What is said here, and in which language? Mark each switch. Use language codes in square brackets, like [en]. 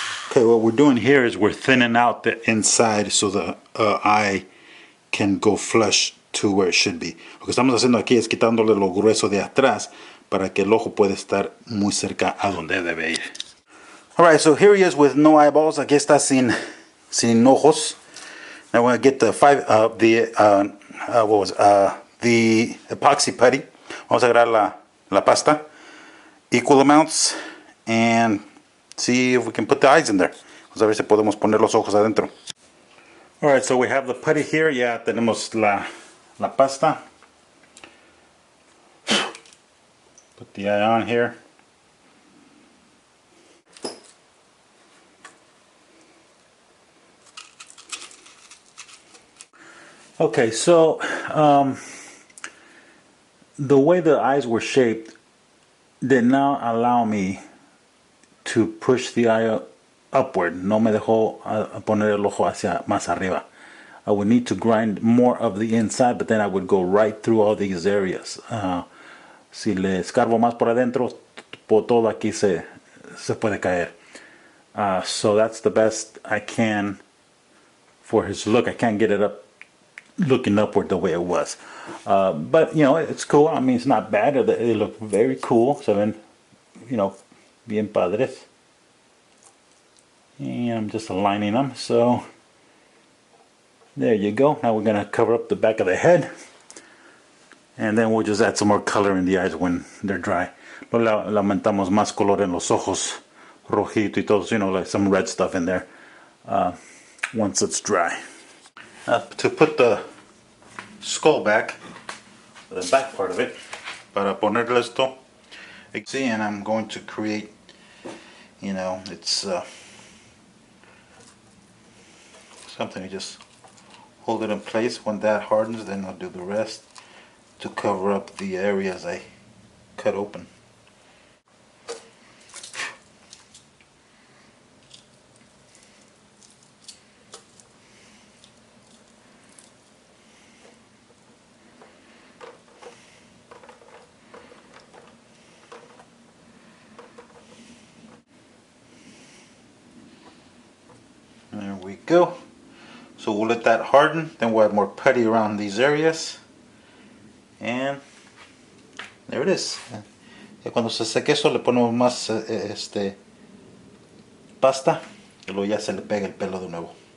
[en] Okay, what we're doing here is we're thinning out the inside so the eye can go flush to where it should be. [es] Lo que estamos haciendo aquí es quitándole lo grueso de atrás para que el ojo pueda estar muy cerca a donde debe ir. [en] Alright, so here he is with no eyeballs. [es] Aquí está sin ojos. [en] Now we're going to get the the epoxy putty. [es] Vamos a agarrar la pasta, [en] equal amounts, and see if we can put the eyes in there. [es] Vamos a ver si podemos poner los ojos adentro. [en] Alright, so we have the putty here. [es] Ya tenemos la pasta. [en] Put the eye on here. Okay, so the way the eyes were shaped did not allow me to push the eye upward. [es] No me dejó poner el ojo hacia más arriba. [en] I would need to grind more of the inside, but then I would go right through all these areas. [es] Si le escarbo más por adentro, por todo aquí se puede caer. [en] So that's the best I can for his look. I can't get it up looking upward the way it was. But, you know, it's cool. I mean, it's not bad. They look very cool. [es] Se ven, you know, bien padres. [en] And I'm just aligning them. So, there you go. Now we're going to cover up the back of the head. And then we'll just add some more color in the eyes when they're dry. [es] Luego le aumentamos más color en los ojos. Rojito y todo. [en] You know, like some red stuff in there. Once it's dry. To put the skull back, the back part of it, [es] para ponerle esto, [en] see, and I'm going to create, you know, it's something to just hold it in place. When that hardens, then I'll do the rest to cover up the areas I cut open. There we go. So we'll let that harden, then we'll add more putty around these areas. And there it is. [es] Y cuando se seque eso le ponemos más pasta y luego ya se le pega el pelo de nuevo.